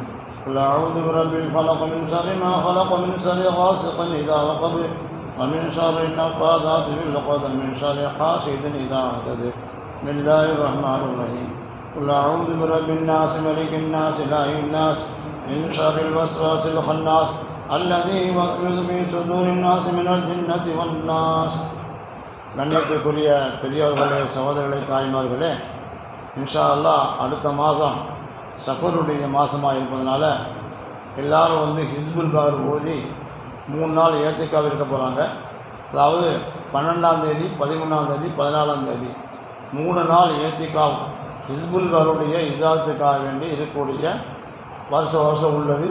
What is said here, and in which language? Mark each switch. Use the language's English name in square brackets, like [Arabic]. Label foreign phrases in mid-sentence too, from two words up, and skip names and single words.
[Arabic] قل أعوذ برب الفلق من شر ما خلق من شر غاسق إذا وقب ومن شر النفاثات في العقد من شر حاسد إذا حسد. بسم الله الرحمن الرحيم. قل أعوذ برب الناس ملك الناس إله الناس من شر الوسواس الخناس الذي يوسوس في صدور الناس من الجنة والناس. [Tamil] கண்ணியத்துக்குரிய பெரியவர்களே, சகோதரர்களே, தாய்மார்களே, [Arabic] إن شاء الله [Tamil] அடுத்த மாதம் சஃபருடைய மாதமாக இருப்பதனால எல்லோரும் ஹிஸ்புல் பார் ஓதி 3 நாள் ஏத்திக்காக இருக்க போகிறாங்க. அதாவது 12ஆம் தேதி, 13ஆம் தேதி, 14ஆம் தேதி 3 நாள் ஏத்திக்காக ஹிஸ்புல் பாருடைய இஜாத்துக்காக வேண்டி இருக்கக்கூடிய வருஷம் உள்ளது.